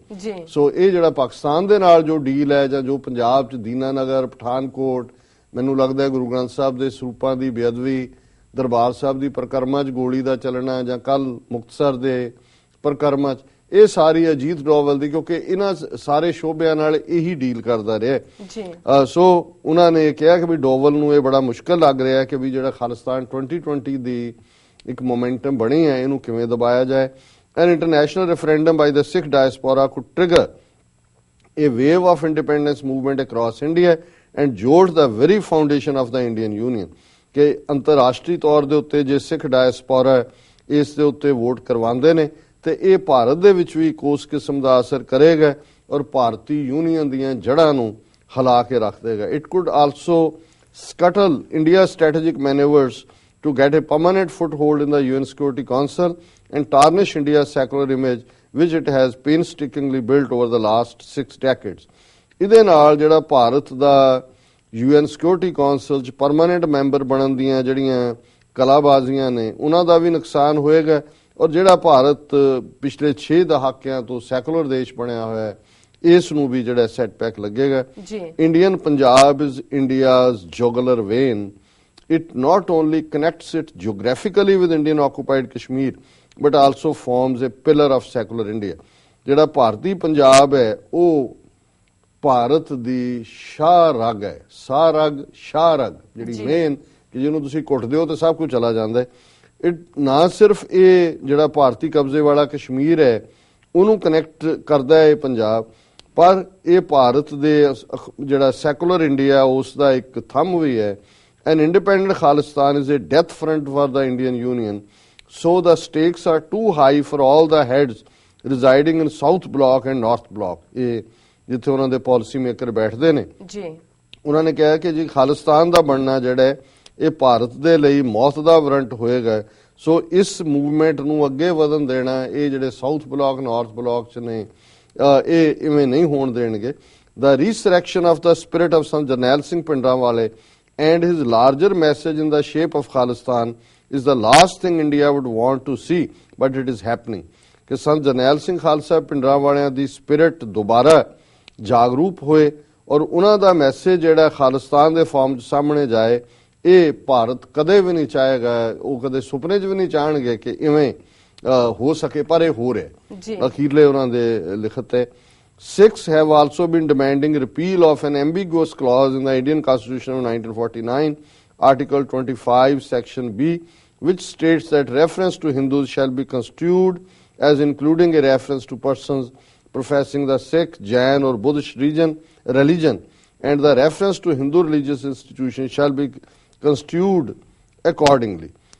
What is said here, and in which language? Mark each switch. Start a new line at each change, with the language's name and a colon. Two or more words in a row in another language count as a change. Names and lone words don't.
Punjabi: ਸੋ ਇਹ ਜਿਹੜਾ ਪਾਕਿਸਤਾਨ ਦੇ ਨਾਲ ਜੋ ਡੀਲ ਹੈ ਜਾਂ ਜੋ ਪੰਜਾਬ 'ਚ ਦੀਨਾਨਗਰ, ਪਠਾਨਕੋਟ, ਮੈਨੂੰ ਲੱਗਦਾ ਗੁਰੂ ਗ੍ਰੰਥ ਸਾਹਿਬ ਦੇ ਸਰੂਪਾਂ ਦੀ ਬੇਅਦਬੀ ਦਰਬਾਰ ਸਾਹਿਬ ਦੀ ਪਰਿਕਰਮਾ 'ਚ ਗੋਲੀ ਦਾ ਚੱਲਣਾ ਜਾਂ ਕੱਲ ਮੁਕਤਸਰ ਦੇ ਪਰਿਕਰਮਾ 'ਚ, ਇਹ ਸਾਰੀ ਅਜੀਤ ਡੋਵਲ ਦੀ, ਕਿਉਂਕਿ ਇਹਨਾਂ ਸਾਰੇ ਸ਼ੋਬਿਆਂ ਨਾਲ ਇਹੀ ਡੀਲ ਕਰਦਾ ਰਿਹਾ ਜੀ। ਸੋ ਉਹਨਾਂ ਨੇ ਕਿਹਾ ਕਿ ਵੀ ਡੋਵਲ ਨੂੰ ਇਹ ਬੜਾ ਮੁਸ਼ਕਲ ਲੱਗ ਰਿਹਾ ਕਿ ਵੀ ਜਿਹੜਾ ਖਾਲਿਸਤਾਨ 2020 ਦੀ ਇੱਕ ਮੋਮੈਂਟਮ ਬਣੀ ਹੈ ਇਹਨੂੰ ਕਿਵੇਂ ਦਬਾਇਆ ਜਾਏ।
English: An international referendum by the Sikh diaspora could trigger a wave of independence movement across India and jolt the very foundation of the Indian Union
Punjabi: ਕਿ ਅੰਤਰਰਾਸ਼ਟਰੀ ਤੌਰ ਦੇ ਉੱਤੇ ਜੇ ਸਿੱਖ ਡਾਇਸਪੋਰਾ ਇਸ ਦੇ ਉੱਤੇ ਵੋਟ ਕਰਵਾਉਂਦੇ ਨੇ ਤੇ ਇਹ ਭਾਰਤ ਦੇ ਵਿੱਚ ਵੀ ਉਸ ਕਿਸਮ ਦਾ ਅਸਰ ਕਰੇਗਾ ਔਰ ਭਾਰਤੀ ਯੂਨੀਅਨ ਦੀਆਂ ਜੜ੍ਹਾਂ ਨੂੰ ਹਿਲਾ ਕੇ ਰੱਖ ਦੇਗਾ।
English: It could also scuttle India strategic manoeuvres to get a permanent foothold in the UN Security Council and tarnish India's secular image which it has painstakingly built over the last 6 decades.
Punjabi: ਇਹਦੇ ਨਾਲ ਜਿਹੜਾ ਭਾਰਤ ਦਾ UN Security Council 'ਚ
English: permanent member
Punjabi: ਬਣਨ ਦੀਆਂ ਜਿਹੜੀਆਂ ਕਲਾਬਾਜ਼ੀਆਂ ਨੇ ਉਹਨਾਂ ਦਾ ਵੀ ਨੁਕਸਾਨ ਹੋਏਗਾ ਔਰ ਜਿਹੜਾ ਭਾਰਤ ਪਿਛਲੇ 6 ਦਹਾਕਿਆਂ ਤੋਂ ਸੈਕੂਲਰ ਦੇਸ਼ ਬਣਿਆ ਹੋਇਆ ਹੈ ਇਸ ਨੂੰ ਵੀ ਜਿਹੜਾ ਸੈਟਬੈਕ ਲੱਗੇਗਾ।
English: Indian Punjab is India's jugular vein. It not only connects it geographically with Indian occupied Kashmir, but also forms a pillar of secular India.
Punjabi: ਜਿਹੜਾ ਭਾਰਤੀ ਪੰਜਾਬ ਹੈ ਉਹ ਭਾਰਤ ਦੀ ਸ਼ਾਹ ਰਗ ਹੈ, ਸ਼ਾਹ ਰਗ ਜਿਹੜੀ ਮੇਨ ਕਿ ਜਿਹਨੂੰ ਤੁਸੀਂ ਕੁੱਟਦੇ ਹੋ ਤੇ ਸਭ ਕੁਝ ਚਲਾ ਜਾਂਦਾ ਹੈ। ਨਾ ਸਿਰਫ ਇਹ ਜਿਹੜਾ ਭਾਰਤੀ ਕਬਜ਼ੇ ਵਾਲਾ ਕਸ਼ਮੀਰ ਹੈ ਉਹਨੂੰ ਕਨੈਕਟ ਕਰਦਾ ਹੈ ਪੰਜਾਬ, ਪਰ ਇਹ ਭਾਰਤ ਦੇ ਜਿਹੜਾ
English: secular India
Punjabi: ਉਸ ਦਾ ਇੱਕ ਥੰਮ ਵੀ ਹੈ।
English: An independent Khalistan is a death front for the Indian Union, so the stakes are too high for all the heads residing in South Bloc and North Bloc.
Punjabi: ਇਹ ਜਿੱਥੇ ਉਹਨਾਂ ਦੇ
English: policy maker
Punjabi: ਬੈਠਦੇ ਨੇ ਜੀ, ਉਹਨਾਂ ਨੇ ਕਿਹਾ ਕਿ ਜੀ ਖਾਲਿਸਤਾਨ ਦਾ ਬਣਨਾ ਜਿਹੜਾ ਇਹ ਭਾਰਤ ਦੇ ਲਈ ਮੌਤ ਦਾ ਵਾਰੰਟ ਹੋਏਗਾ। ਸੋ ਇਸ ਮੂਵਮੈਂਟ ਨੂੰ ਅੱਗੇ ਵਧਣ ਦੇਣਾ ਇਹ ਜਿਹੜੇ ਸਾਊਥ ਬਲਾਕ ਨਾਰਥ ਬਲਾਕ ਚ ਨੇ ਇਹ ਇਵੇਂ ਨਹੀਂ ਹੋਣ ਦੇਣਗੇ।
English: The resurrection of the spirit of Sant Jarnail Singh Pindranwale and his larger message in the shape of Khalistan is the last thing India would want to see, but it is happening.
Punjabi: ਕਿ ਸੰਤ ਜਰਨੈਲ ਸਿੰਘ ਖਾਲਸਾ ਭਿੰਡਰਾਂਵਾਲਿਆਂ ਦੀ ਸਪਿਰਿਟ ਦੁਬਾਰਾ ਜਾਗਰੂਕ ਹੋਏ ਔਰ ਉਹਨਾਂ ਦਾ ਮੈਸੇਜ ਜਿਹੜਾ ਖਾਲਿਸਤਾਨ ਦੇ ਫਾਰਮ 'ਚ ਸਾਹਮਣੇ ਜਾਏ। ਇਹ ਭਾਰਤ ਕਦੇ ਵੀ ਨਹੀਂ ਚਾਹੇਗਾ, ਉਹ ਕਦੇ ਸੁਪਨੇ 'ਚ ਵੀ ਨਹੀਂ ਚਾਹਣਗੇ ਕਿ ਇਵੇਂ ਹੋ ਸਕੇ, ਪਰ ਇਹ ਹੋ ਰਿਹਾ। ਅਖੀਰਲੇ ਉਹਨਾਂ ਦੇ ਲਿਖਤ ਹੈ
English: Sikhs have also been demanding repeal of an ambiguous clause in the Indian Constitution of 1949, Article 25, Section B, which states that reference to Hindus shall be construed as including a reference to persons professing the Sikh, Jain or Buddhist religion, and the reference to Hindu religious institutions shall be construed accordingly.